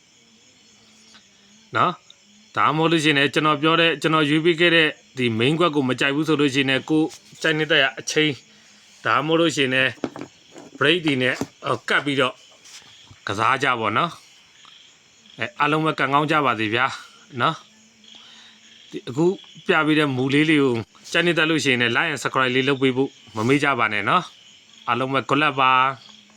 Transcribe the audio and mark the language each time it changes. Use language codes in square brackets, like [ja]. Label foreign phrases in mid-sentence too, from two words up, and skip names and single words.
[my] နော်ဒါမှမဟုတ်လို့ရှိရင်ကျွန်တော်ပြောတဲ့ကျွန်တော်ရွေးပေးခဲ့တဲ့ဒီ main ကွက်ကိုမကြိုက်ဘူးဆိုလို့ရှိရင်ကိုကြိုက်နေတဲ့အချိန်ဒါမှမဟုတ်လို့ရှိရင် break ဒီနဲ့ကတ်ပြီးတော့ကစားကြပါတော့အားလုံးပဲကံကောင်းကြပါစေဗျာနော်ဒီအခုပြပေးတဲ့မူလေးကိုကြိုက်နေတတ်လို့ရှိရင် [en] like and subscribe [my] လေးလုပ်ပေးဖို့မမေ့ကြပါနဲ့နော်အားလုံးပဲ [en] good luck [my] ပါ